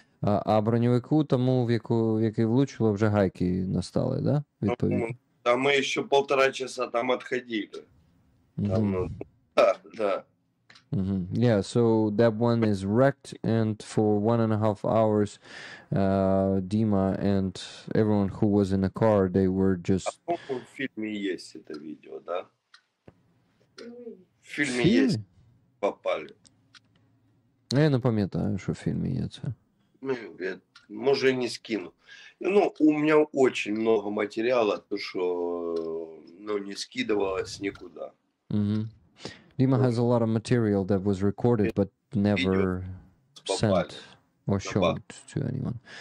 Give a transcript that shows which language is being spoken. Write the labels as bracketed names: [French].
[Ukrainian] А броньовику тому, в який влучило, вже гайки настали, да? Відповідно. [Russian] А мы еще 1,5 часа там отходили. Там, да. [English] Yeah, so that one is wrecked, and for 1.5 hours, Dima and everyone who was in the car, they were just... [Russian] В фильме есть это видео, да? В фильме есть, попали. [Ukrainian] Я не пам'ятаю, що в фільмі є це. [Russian] Может, не скину. Ну, у меня очень много материала, то, что не скидывалось никуда. [English] Dima has a lot of material that was recorded but never sent or showed to anyone.